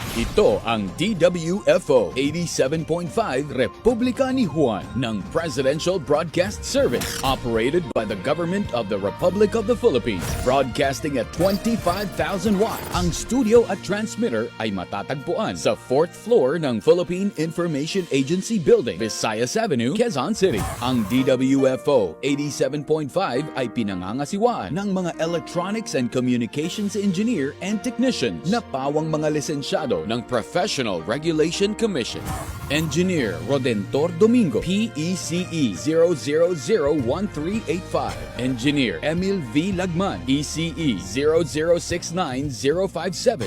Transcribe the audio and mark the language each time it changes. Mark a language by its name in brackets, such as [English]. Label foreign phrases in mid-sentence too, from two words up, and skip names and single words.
[Filipino] Ito ang [English] DWFO 87.5 Republika ni Juan ng Presidential Broadcast Service, operated by the Government of the Republic of the Philippines, broadcasting at 25,000 watts. [Filipino] Ang studio at transmitter ay matatagpuan sa 4th floor ng Philippine Information Agency Building, Visayas Avenue, Quezon City. Ang DWFO 87.5 ay pinangangasiwaan ng mga [English] Electronics and Communications Engineer and Technicians [Filipino] na pawang mga lisensyado ng Professional Regulation Commission. Engineer Rodentor Domingo, PECE 0001385. Engineer Emil V. Lagman, ECE 0069057.